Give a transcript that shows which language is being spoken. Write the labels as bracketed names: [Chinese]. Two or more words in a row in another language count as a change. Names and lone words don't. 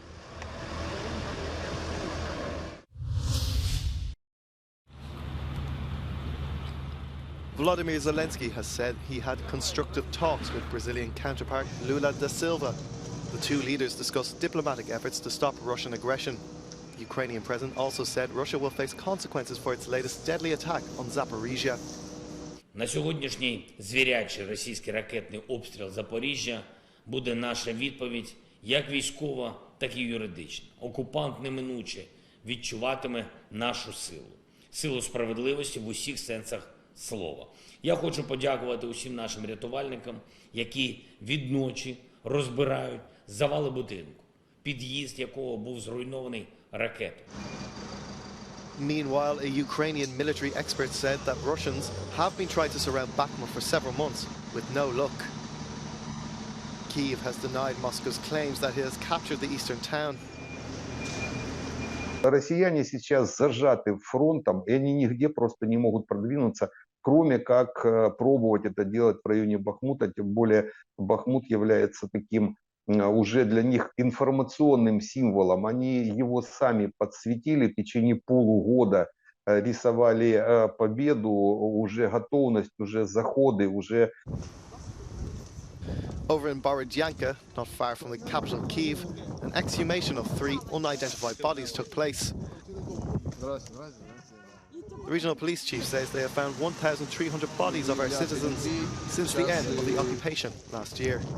[English] Volodymyr Zelensky has said he had constructive talks with Brazilian counterpart Lula da Silva. The two leaders discussed diplomatic efforts to stop Russian aggression. The Ukrainian president also said Russia will face consequences for its latest deadly attack on Zaporizhia. [Ukrainian] На сьогоднішній звірячий російський ракетний обстріл Запоріжжя буде наша відповідь як військова, так і юридична. Окупант неминуче відчуватиме нашу силу. Силу справедливості в усіх сенсах слова. Я хочу подякувати усім нашим рятувальникам, які відночі розбирають завали будинку, під'їзд якого був зруйнований ракетою. [English] Meanwhile, a Ukrainian military expert said that Russians have been trying to surround Bakhmut for several months, with no luck. Kyiv has denied Moscow's claims that it has captured the eastern town. [Russian] Россияне сейчас зажаты фронтом, и они нигде просто не могут продвинуться, кроме как пробовать это делать в районе Бахмута, тем более Бахмут является таким уже для них информационным символом. Они его сами подсветили в течение полугода, рисовали победу, уже готовность, уже заходы, уже... [English] Over in Borodyanka, not far from the capital Kyiv, an exhumation of 3 unidentified bodies took place. The regional police chief says they have found 1,300 bodies of our citizens since the end of the occupation last year.